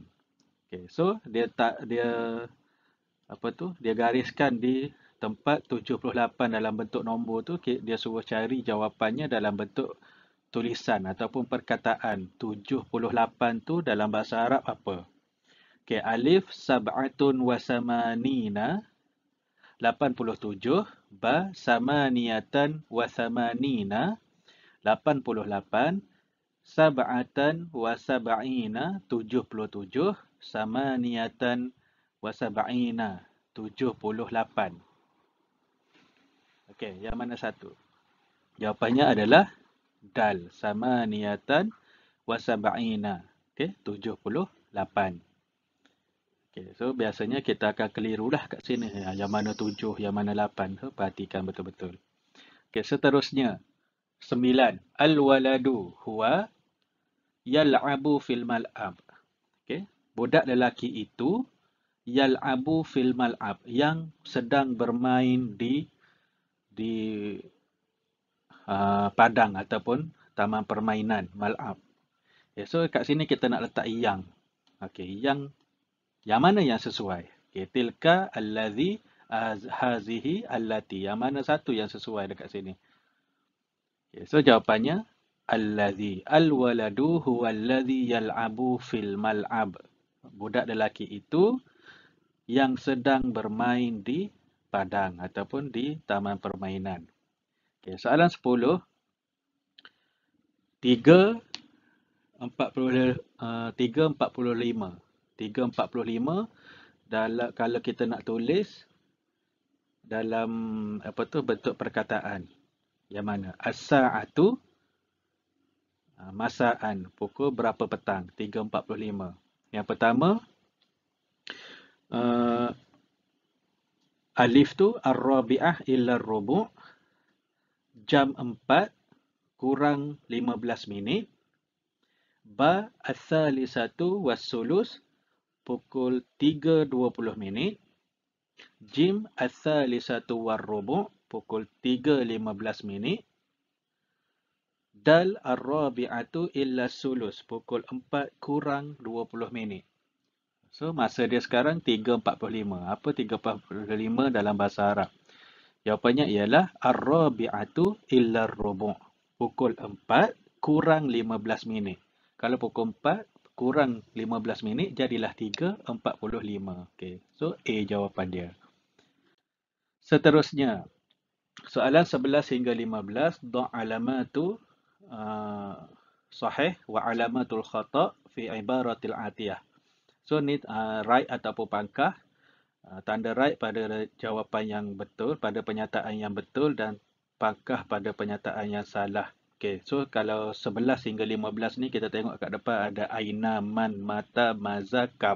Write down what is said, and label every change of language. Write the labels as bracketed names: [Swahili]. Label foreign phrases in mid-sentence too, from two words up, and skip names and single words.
[Malay] Okey, so dia dia gariskan di tempat 78 dalam bentuk nombor tu, dia suruh cari jawapannya dalam bentuk tulisan ataupun perkataan. 78 tu dalam bahasa Arab apa? [Arabic] Okey, ألف سبعة وثمانين 87، باء ثمانية وثمانين 88، سبعة وسبعين 77، ثمانية وسبعين 78. [Malay] Okey, yang mana satu? Jawapannya adalah [Arabic] دال، ثمانية وسبعين. [Malay] Okey, 78. Okay, so biasanya kita akan kelirulah kat sini. Yang mana 7, yang mana 8. So, perhatikan betul-betul. Okay, seterusnya. 9. [Arabic] الولد هو يلعب في الملعب. [Malay] Okay, budak lelaki itu [Arabic] يلعب في الملعب, [Malay] yang sedang bermain di padang ataupun taman permainan, mal'ab. Okay, so kat sini kita nak letak yang. Okay, yang mana yang sesuai? [Arabic] Okay, تلك الذي هذه التي. [Malay] Yang mana satu yang sesuai dekat sini? Okay, so jawapannya allazi. [Arabic] الولد هو الذي يلعب في الملعب. [Malay] Budak lelaki itu yang sedang bermain di padang ataupun di taman permainan. Okay, soalan 10. 3:45. 3:45. Kalau kita nak tulis dalam bentuk perkataan, yang mana? [Arabic] الساعة مساءً, [Malay] pukul berapa petang? 3:45. Yang pertama, alif tu [Arabic] الرابعة إلا ربع', [Malay] jam 4 kurang 15 minit. [Arabic] باء الثالثة والثلث, [Malay] pukul 3:20 minit. [Arabic] جيم الثالثة والربع', [Malay] pukul 3:15 minit. [Arabic] دال الرابعة إلا ثلث, [Malay] pukul 4 kurang 20 minit. So, masa dia sekarang 3.45. Apa 3.45 dalam bahasa Arab? Jawapannya ialah [Arabic] الرابعة إلا الربع'. [Malay] Pukul 4 kurang 15 minit. Kalau pukul 4 kurang 15 minit, jadilah 3.45. Okay. So, A jawapan dia. Seterusnya, soalan 11 hingga 15. [Arabic] ضع علامة صح وعلامة الخطأ في العبارات الآتية. [Malay] So, ni right ataupun pangkah. Tanda right pada jawapan yang betul, pada pernyataan yang betul dan pangkah pada pernyataan yang salah. Okey, so kalau 11 hingga 15 ni kita tengok kat depan ada [Arabic] أين، من، متى، ماذا، كم.